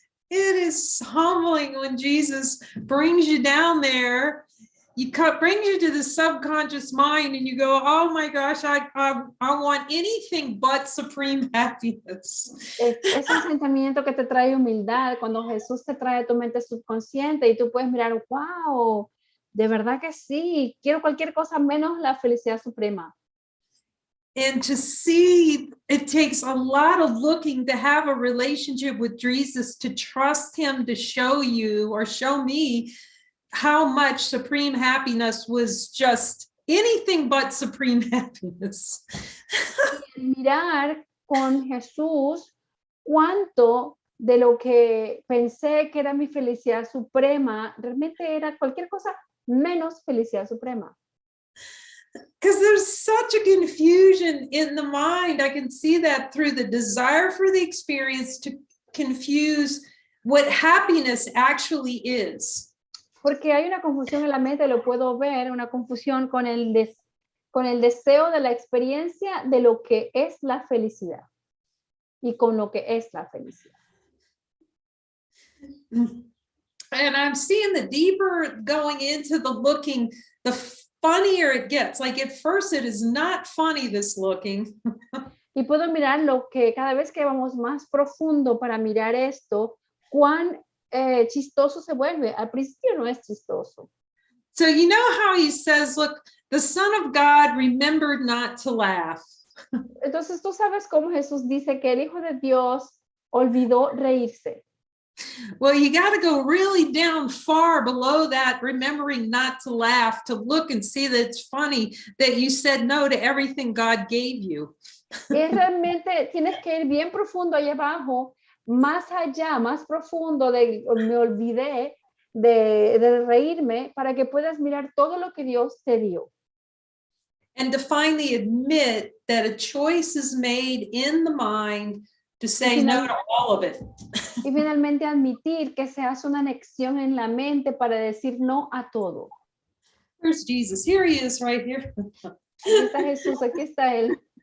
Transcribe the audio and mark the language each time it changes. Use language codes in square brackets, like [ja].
[en] It is humbling when Jesus brings you down there. Brings you to the subconscious mind and you go, oh my gosh, I want anything but supreme happiness. [es] Es un sentimiento que te trae humildad cuando Jesús te trae a tu mente subconsciente y tú puedes mirar, wow, de verdad que sí, quiero cualquier cosa menos la felicidad suprema. [en] And to see, it takes a lot of looking to have a relationship with Jesus, to trust him to show you or show me how much supreme happiness was just anything but supreme happiness. [es] Mirar con Jesús cuánto de lo que pensé que era mi felicidad suprema realmente era cualquier cosa menos felicidad suprema. [en] Because there's such a confusion in the mind. I can see that through the desire for the experience to confuse what happiness actually is. [es] Porque hay una confusión en la mente, lo puedo ver, una confusión con el deseo de la experiencia de lo que es la felicidad y con lo que es la felicidad. [en] And I'm seeing the deeper going into the looking, the funnier it gets. Like at first it is not funny, this looking. [es] Y puedo mirar lo que cada vez que vamos más profundo para mirar esto, cuán chistoso se vuelve. Al principio no es chistoso. [en] So you know how he says, look, the Son of God remembered not to laugh. [es] Entonces tú sabes cómo Jesús dice que el Hijo de Dios olvidó reírse. [en] Well, you got to go really down far below that, remembering not to laugh, to look and see that it's funny that you said no to everything God gave you. [es] Y realmente tienes que ir bien profundo allá abajo, más allá, más profundo de me olvidé de reírme para que puedas mirar todo lo que Dios te dio. [en] And to finally admit that a choice is made in the mind to say no to all of it. [es] Y finalmente admitir que se hace una anexión en la mente para decir no a todo. [en] Where's Jesus? Here he is, right here. [es] Aquí está Jesús, aquí está él.